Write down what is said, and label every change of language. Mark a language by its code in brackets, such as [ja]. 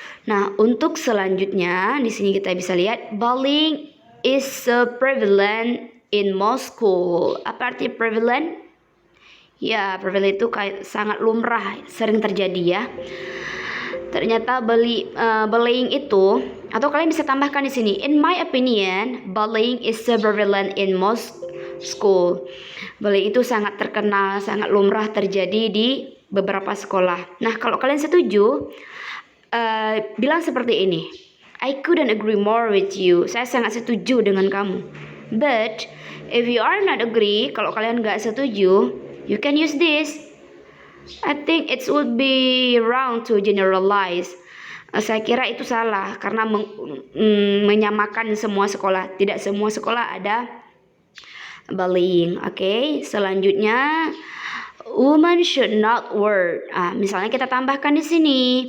[id] Nah, untuk selanjutnya di sini kita bisa lihat [en] bullying is prevalent in most school. [id] Apa arti prevalent? Ya, prevalent itu sangat lumrah, sering terjadi ya. Ternyata bullying itu, atau kalian bisa tambahkan di sini. [en] In my opinion, bullying is prevalent in most school. [id] Bullying itu sangat terkenal, sangat lumrah terjadi di beberapa sekolah. Nah, kalau kalian setuju, bilang seperti ini. [en] I couldn't agree more with you. [id] Saya sangat setuju dengan kamu. [en] But if you are not agree, [id] kalau kalian nggak setuju, [en] you can use this. I think it would be wrong to generalize. [id] Saya kira itu salah karena menyamakan semua sekolah. Tidak semua sekolah ada bullying. [en] Oke, selanjutnya women should not work. [id] Misalnya kita tambahkan di sini.